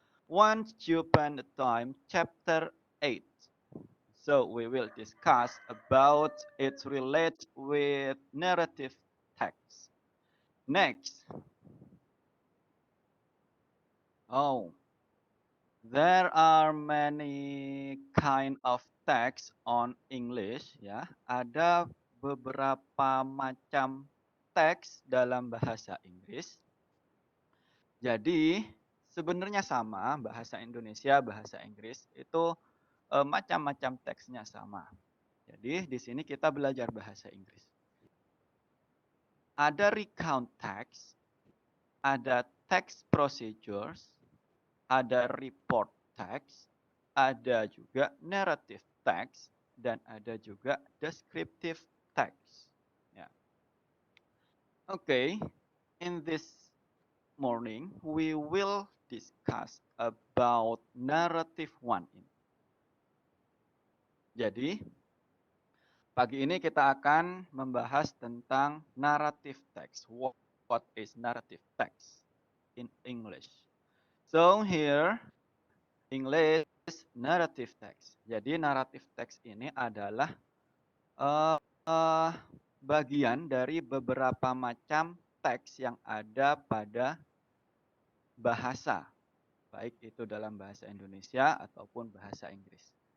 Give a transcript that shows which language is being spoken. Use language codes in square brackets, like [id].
[en] Once upon a time, chapter 8. So we will discuss about its relate with narrative text. Next. Oh, there are many kind of text on English ya. [id] Ada beberapa macam teks dalam bahasa Inggris. Jadi sebenarnya sama bahasa Indonesia, bahasa Inggris itu macam-macam teksnya sama. Jadi di sini kita belajar bahasa Inggris. Ada recount text, ada text procedures, ada report text, ada juga narrative text, dan ada juga descriptive text. Ya. [en] Okay, in this morning we will discuss about narrative one. [id] Jadi pagi ini kita akan membahas tentang narrative text. [en] What is narrative text in English? So here English narrative text. [id] Jadi narrative text ini adalah uh, uh, bagian dari beberapa macam teks yang ada pada bahasa, baik itu dalam bahasa Indonesia ataupun bahasa Inggris.